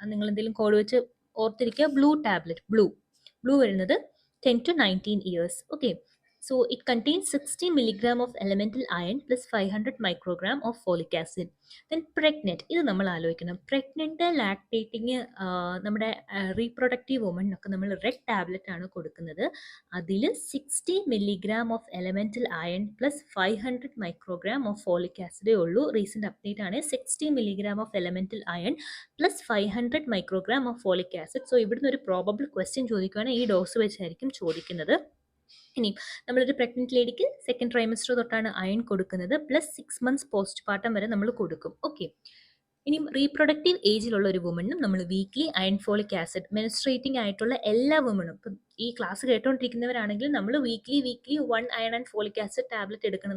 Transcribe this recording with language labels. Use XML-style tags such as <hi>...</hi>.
<ml>നിങ്ങൾ എന്തെങ്കിലും കോഡ് വെച്ച് ഓർത്തിരിക്കുക. ബ്ലൂ ടാബ്ലറ്റ്, ബ്ലൂ വരുന്നത് 10 to 19 years.</ml> <en>Okay, so it contains 60 milligram of elemental iron plus 500 microgram of folic acid.</en> <ml>Then pregnant, ഇത് നമ്മൾ ആലോചിക്കണം. പ്രഗ്നൻ്റ് ലാക്ടേറ്റിങ് നമ്മുടെ റീപ്രൊഡക്റ്റീവ് വുമണിനൊക്കെ നമ്മൾ റെഡ് ടാബ്ലറ്റ് ആണ് കൊടുക്കുന്നത്.</ml> <en>അതിൽ 60 milligram of elemental iron plus 500 microgram of folic acid ഉള്ളൂ.</en> <ml>റീസെൻറ്റ് അപ്ഡേറ്റ് ആണ്.</ml> <en>60 milligram of elemental iron plus 500 microgram of folic acid.</en> <ml>So ഇവിടുന്ന് ഒരു പ്രോബബിൾ ക്വസ്റ്റ്യൻ ചോദിക്കുകയാണെങ്കിൽ ഈ ഡോസ് വെച്ചായിരിക്കും ചോദിക്കുന്നത്. ഇനി നമ്മളൊരു പ്രഗ്നൻറ്റ് ലേഡിക്ക് 2nd trimester തൊട്ടാണ് അയൺ കൊടുക്കുന്നത്. പ്ലസ് 6 months പോസ്റ്റ്പാർട്ടം വരെ നമ്മൾ കൊടുക്കും. ഓക്കെ, ഇനി റീപ്രൊഡക്റ്റീവ് ഏജിലുള്ള ഒരു വുമണിനും നമ്മൾ weekly iron folic acid, menstruating ആയിട്ടുള്ള എല്ലാ വുമണും, ഇപ്പം ഈ ക്ലാസ് കേട്ടോണ്ടിരിക്കുന്നവരാണെങ്കിൽ നമ്മൾ weekly 1 iron and folic acid tablet എടുക്കണം.</ml>